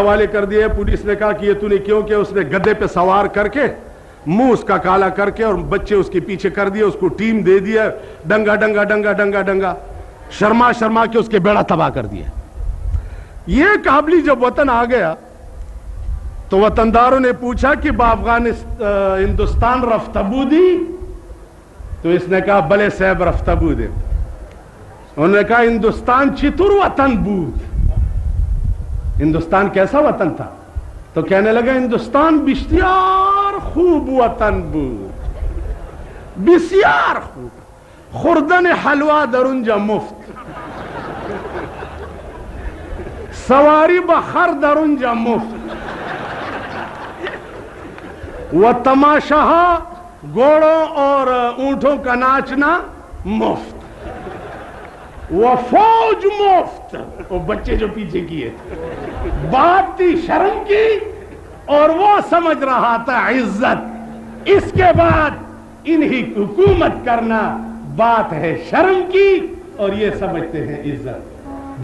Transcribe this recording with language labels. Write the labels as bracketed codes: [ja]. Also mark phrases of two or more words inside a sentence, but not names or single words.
[ur] پولیس نے کہا کہ یہ تو نے کیوں کیا؟ اس نے گدے پہ سوار کر کے منہ اس کا کالا کر کے اور بچے اس کے پیچھے کر دیے, اس کو ٹیم دے دیا, ڈنگا ڈنگا ڈنگا ڈنگا ڈنگا, شرما شرما کے اس کے بیڑا تباہ کر دیا. یہ کابلی جب وطن آ گیا تو وطنداروں نے پوچھا کہ [fa] ہندوستان رفتہ بودی؟ [ur] تو اس نے کہا [fa] بلے صاحب رفتہ بودے. [ur] انہوں نے کہا [fa] ہندوستان چتر وطن بود. [ur] ہندوستان کیسا وطن تھا؟ تو کہنے لگا ہندوستان [fa] بسیار خوب وطن بود, بسیار خوب, خوردن حلوہ در اونجا مفت, سواری بخر در اونجا مفت, و تماشا [ur] گھوڑوں اور اونٹوں کا ناچنا مفت, وہ فوج مفت, وہ بچے جو پیچھے کیے بات تھی شرم کی اور وہ سمجھ رہا تھا عزت. اس کے بعد انہی حکومت کرنا بات ہے شرم کی اور یہ سمجھتے ہیں عزت.